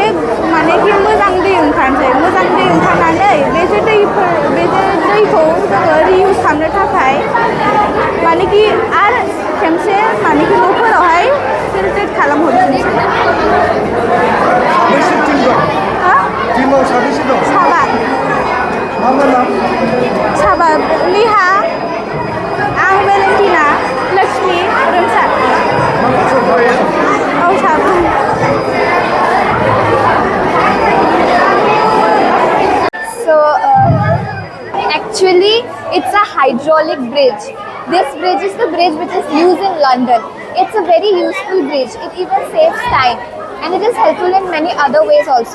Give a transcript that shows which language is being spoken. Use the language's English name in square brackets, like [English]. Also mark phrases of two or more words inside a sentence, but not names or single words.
[Bodo] मानेकि मोजां दै ओंखारनोसै मोजां दै ओंखारनानै बे जे दैखौ जोङो रिइउज खालामनो थाखाय मानेकि आरो खेमसे मानेकि न'फोरावहाय फिल्ट्रेट खालामहरफिनसै साबा साबा लिहा आं भेलेन्टिना लक्ष्मी रोंसार औ साबा [English] Actually, it's a hydraulic bridge. This bridge is the bridge which is used in London. It's a very useful bridge. It even saves time and it is helpful in many other ways also.